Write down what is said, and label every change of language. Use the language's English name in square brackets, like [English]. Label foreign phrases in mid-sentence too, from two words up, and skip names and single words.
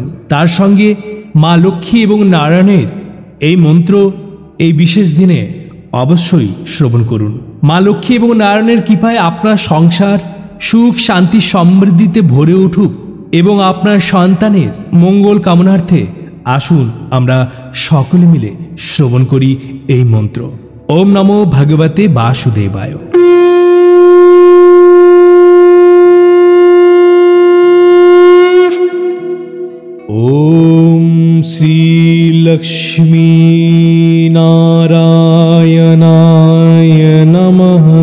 [Bangla] তার সঙ্গে মা লক্ষ্মী এবং নারায়ণের এই মন্ত্র এই বিশেষ দিনে অবশ্যই শ্রবণ করুন। মা লক্ষ্মী এবং নারায়ণের কৃপায় আপনার সংসার সুখ শান্তি সমৃদ্ধিতে ভরে উঠুক এবং আপনার সন্তানের মঙ্গল কামনার্থে আসুন আমরা সকলে মিলে শ্রবণ করি এই মন্ত্র। [Sanskrit] ওম নমো ভগবতে বাসুদেবায়। ओम श्री लक्ष्मी नारायणाय नमः।